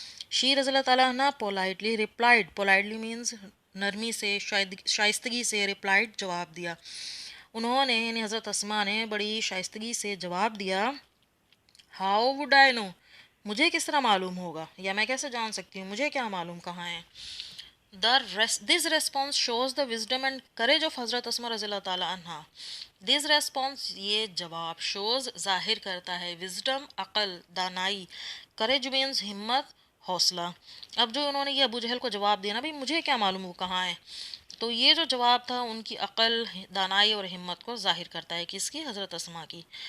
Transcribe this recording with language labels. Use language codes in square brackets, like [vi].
[hi] She रज़ी अल्लाह ताला अन्हा [en] politely replied, [hi] पोलाइटली मीन्स नरमी से, शाइस्तगी से, रिप्लाइड जवाब दिया, उन्होंने यानी हज़रत अस्मा ने बड़ी शाइस्तगी से जवाब दिया, [en] how would I know, [hi] मुझे किस तरह मालूम होगा, या मैं कैसे जान सकती हूँ, मुझे क्या मालूम कहाँ है। [en] This response shows the wisdom and courage of Hazrat Asma रज़ी अल्लाह ताला अन्हा। This response, [hi] ये जवाब, shows जाहिर करता है, wisdom अक़ल, दानाई, courage means हिम्मत, हौसला। अब जो उन्होंने ये अबू जहल को जवाब दिया ना, भाई मुझे क्या मालूम वो कहाँ है, तो ये जो जवाब था उनकी अक़ल, दानाई और हिम्मत को जाहिर करता है, किसकी, हज़रत अस्मा की।